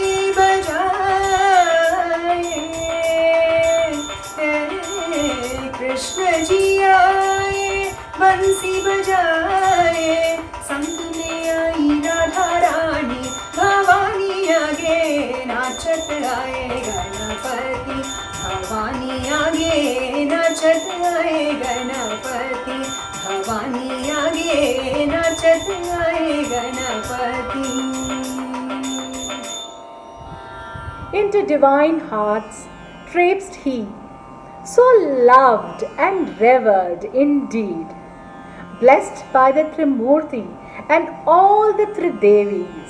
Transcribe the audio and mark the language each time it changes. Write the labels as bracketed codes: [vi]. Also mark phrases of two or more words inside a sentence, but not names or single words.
[hi] बजाए कृष्ण जी आए बंसी बजाए संग में आई राधा रानी भवानी आगे नाचत आए गणपति भवानी आगे नाचत आए गणपति भवानी आगे नाचत आए गणपति. [en] Into divine hearts traipsed he, so loved and revered indeed, blessed by the Trimurti and all the three Devis.